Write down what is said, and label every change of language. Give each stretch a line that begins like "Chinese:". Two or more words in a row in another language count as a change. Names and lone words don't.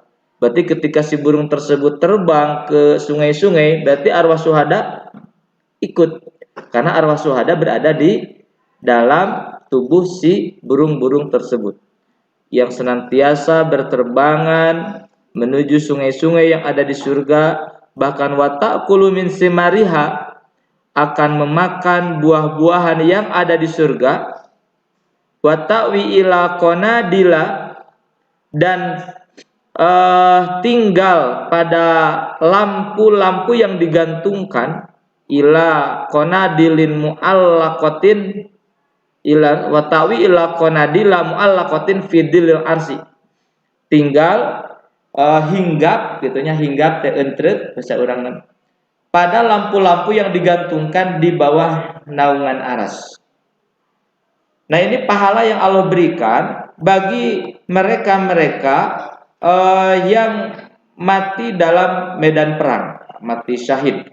Indonesian: Berarti ketika si burung tersebut terbang ke sungai-sungai, berarti arwah syuhada ikut, karena arwah syuhada berada di dalam tubuh si burung-burung tersebut yang senantiasa berterbangan menuju sungai-sungai yang ada di surga. Bahkan
Arabic: وتأكل من ثمارها,
Indonesian: akan memakan buah-buahan yang ada di surga.
Arabic: وتأوي إلى قناديل,
Indonesian: dan tinggal pada lampu-lampu yang digantungkan,
Arabic: إلى قناديل معلقة إلى وتأوي إلى قناديل معلقة في ظل العرش,
Indonesian: tinggal hinggap gitunya,
Sundanese: hinggap teh entreut bahasa urang,
Indonesian: pada lampu-lampu yang digantungkan di bawah naungan aras. Nah, ini pahala yang Allah berikan bagi mereka-mereka yang mati dalam medan perang, mati syahid.